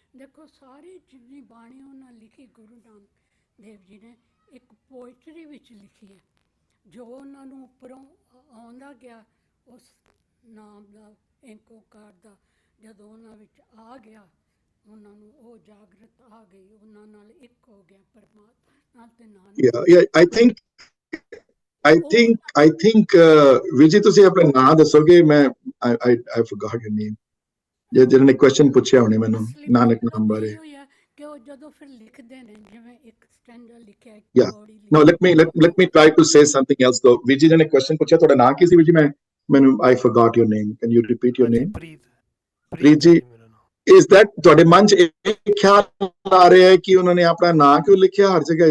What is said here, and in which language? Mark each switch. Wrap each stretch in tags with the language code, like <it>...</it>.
<pa>ਦੇਖੋ ਸਾਰੀ ਜਿੰਨੀ ਬਾਣੀ ਉਹਨਾਂ ਲਿਖੀ ਗੁਰੂ ਨਾਨਕ ਦੇਵ ਜੀ ਨੇ ਇੱਕ ਪੋਇਟਰੀ ਵਿੱਚ ਲਿਖੀ ਹੈ, ਜੋ ਉਹਨਾਂ ਨੂੰ ਉੱਪਰੋਂ ਆਉਂਦਾ ਗਿਆ ਉਸ ਨਾਮ ਦਾ, ਏਕ ਓਕਾਰ ਦਾ, ਜਦੋਂ ਉਹਨਾਂ ਵਿੱਚ ਆ ਗਿਆ, ਉਹਨਾਂ ਨੂੰ ਉਹ ਜਾਗਰਤ ਆ ਗਈ, ਉਹਨਾਂ ਨਾਲ ਇੱਕ ਹੋ ਗਿਆ ਪਰਮਾਤਮਾ ਨਾਲ। ਤੇ ਨਾਨਕ</pa> <en>I think</en> <pa>ਵਿਜੀ ਤੁਸੀਂ ਆਪਣਾ ਨਾਮ ਦੱਸੋਗੇ? ਮੈਂ</pa> <en>I forgot your name.</en> <pa>ਜਿਹਨਾਂ ਨੇ ਕੁਐਸਚਨ ਪੁੱਛਿਆ ਹੋਣੇ ਮੈਨੂੰ ਨਾਨਕ ਨਾਮ ਬਾਰੇ। ਕਿ ਉਹ ਜਦੋਂ ਫਿਰ ਲਿਖਦੇ ਨੇ ਜਿਵੇਂ ਇੱਕ ਸਟੈਂਜਾ ਲਿਖਿਆ ਹੈ।</pa> <en>No, let me try to say something else though.</en> <pa>Viji ਨੇ ਕੁਐਸਚਨ ਪੁੱਛਿਆ, ਤੁਹਾਡਾ ਨਾਮ ਕੀ ਸੀ ਵਿਜੀ?</pa> <en>ਮੈਨੂੰ I forgot your name. Can you repeat your name?</en> <pa>ਪ੍ਰੀਤ ਜੀ।</pa> <en>Is that</en> <pa>ਤੁਹਾਡੇ ਮਨ 'ਚ ਇਹ ਖਿਆਲ ਆ ਰਿਹਾ ਹੈ ਕਿ ਉਹਨਾਂ ਨੇ ਆਪਣਾ ਨਾਮ ਕਿਉਂ ਲਿਖਿਆ ਹਰ ਜਗ੍ਹਾ?</pa>